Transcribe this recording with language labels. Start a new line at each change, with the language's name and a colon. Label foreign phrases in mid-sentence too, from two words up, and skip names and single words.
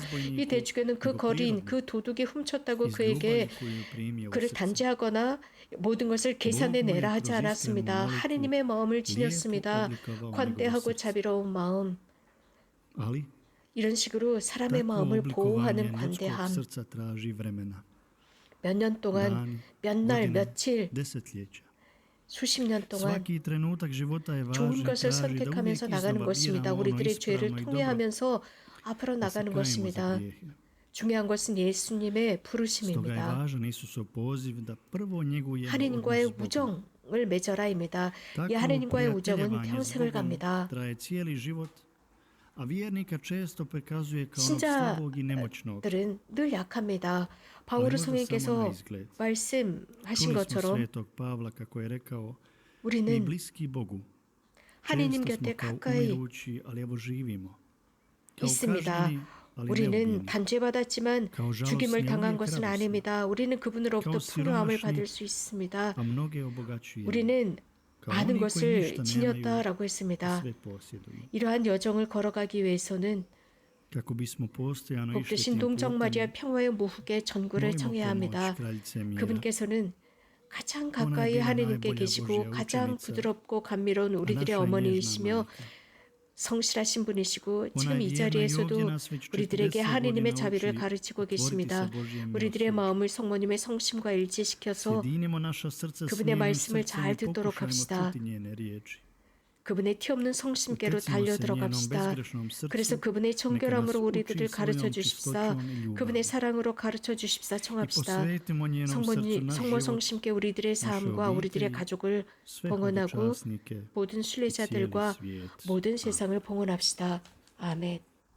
Korean: 이 대주교는 그 거린, 그 도둑이 훔쳤다고 그에게 그를 단죄하거나 모든 것을 계산해내라 하지 않았습니다. 하느님의 마음을 지녔습니다. 관대하고 자비로운 마음. 이런 식으로 사람의
Croatian: Takvo
Korean: 마음을 보호하는
Croatian: oblikovanje ljudskog
Korean: 관대함,
Croatian: srca traži vremena.
Korean: 몇 년 동안,
Croatian: Dani,
Korean: 몇 날,
Croatian: godine,
Korean: 며칠,
Croatian: desetljeća.
Korean: 수십 년 동안
Croatian: Svaki trenutak života je
Korean: 좋은
Croatian: važan i
Korean: 것을
Croatian: traži da uvijek
Korean: 선택하면서 나가는
Croatian: iznova
Korean: 것입니다.
Croatian: biramo ono
Korean: 우리들의 죄를
Croatian: ispravno i dobro
Korean: 통회하면서 앞으로
Croatian: da se
Korean: 나가는
Croatian: kajemo za
Korean: 것입니다.
Croatian: grijehe.
Korean: 중요한 것은 예수님의
Croatian: Stoga je
Korean: 부르심입니다.
Croatian: važan Isusov poziv da prvo njegujemo
Korean: 하느님과의
Croatian: odnos s Bogom.
Korean: 우정을 맺어라입니다. 이
Croatian: Takvo
Korean: 하느님과의 우정은
Croatian: prijateljevanje s
Korean: 평생을
Croatian: Bogom
Korean: 갑니다.
Croatian: traje cijeli život, a vjernika često prikazuje kao onog slabog i nemoćnog.
Korean: 신자들은 늘 약합니다. 바울
Croatian: možda samo na
Korean: 성령께서
Croatian: izgled.
Korean: 말씀하신
Croatian: Čuli smo
Korean: 것처럼
Croatian: svetog Pavla kako je rekao, mi
Korean: 우리는
Croatian: bliski Bogu.
Korean: 하느님
Croatian: Često
Korean: 곁에
Croatian: smo kao
Korean: 가까이
Croatian: umirući, ali evo živimo. Kao
Korean: 있습니다.
Croatian: kažnjeni, ali
Korean: 우리는
Croatian: neubijeni.
Korean: 단죄받았지만
Croatian: kao žalostni,
Korean: 죽임을
Croatian: ali
Korean: 당한
Croatian: uvijek
Korean: 것은
Croatian: radosni.
Korean: 아닙니다. 우리는 그분으로부터
Croatian: kao
Korean: 풍요함을
Croatian: siromašni,
Korean: 받을 수 있습니다.
Croatian: a mnoge obogaćujemo.
Korean: 우리는
Croatian: kao
Korean: 많은
Croatian: oni koji
Korean: 것을
Croatian: ništa nemaju,
Korean: 지녔다라고
Croatian: a
Korean: 했습니다.
Croatian: sve posjeduju.
Korean: 이러한 여정을 걸어가기 위해서는
Croatian: Kako bismo postojano
Korean: 복
Croatian: išli
Korean: 되신
Croatian: tim
Korean: 동정
Croatian: putem,
Korean: 마리아 평화의 무후계 전구를
Croatian: molimo
Korean: 청해야
Croatian: pomoć
Korean: 합니다.
Croatian: kraljice mira.
Korean: 그분께서는 가장 가까이
Croatian: Ona je bila
Korean: 하느님께
Croatian: najbolja
Korean: 계시고
Croatian: Božja
Korean: 가장
Croatian: učenica,
Korean: 부드럽고 감미로운
Croatian: a
Korean: 우리들의
Croatian: naša
Korean: 어머니이시며
Croatian: nježna majka.
Korean: 성실하신 분이시고 지금
Croatian: Ona je
Korean: 이
Croatian: vjerna i
Korean: 자리에서도
Croatian: ovdje nas već
Korean: 우리들에게
Croatian: 40
Korean: 하느님의
Croatian: godina
Korean: 자비를
Croatian: uči
Korean: 가르치고
Croatian: otvoriti
Korean: 계십니다.
Croatian: se Božjem
Korean: 우리들의
Croatian: milošću.
Korean: 마음을 성모님의 성심과 일치시켜서
Croatian: Sjedinimo naša srca s
Korean: 그분의
Croatian: njenim
Korean: 말씀을
Croatian: srcem
Korean: 잘
Croatian: i
Korean: 듣도록
Croatian: pokušajmo
Korean: 합시다.
Croatian: čuti njene riječi.
Korean: 그분의 티없는 성심께로
Croatian: Utecimo se
Korean: 달려
Croatian: njenom
Korean: 들어갑시다.
Croatian: bezgrešnom srcu.
Korean: 그래서 그분의 정결함으로
Croatian: neka nas
Korean: 우리들을
Croatian: uči
Korean: 가르쳐
Croatian: svojom
Korean: 주십사.
Croatian: čistoćom i ljubavi.
Korean: 그분의 사랑으로 가르쳐 주십사.
Croatian: I
Korean: 청합시다.
Croatian: posvetimo njenom srcu
Korean: 성모님,
Croatian: naš
Korean: 성모
Croatian: život,
Korean: 성심께 우리들의
Croatian: naše
Korean: 삶과 우리들의
Croatian: obitelji,
Korean: 가족을
Croatian: sve
Korean: 봉헌하고
Croatian: hodočasnike
Korean: 모든
Croatian: i cijeli
Korean: 순례자들과
Croatian: svijet.
Korean: 모든 세상을 봉헌합시다. 아멘.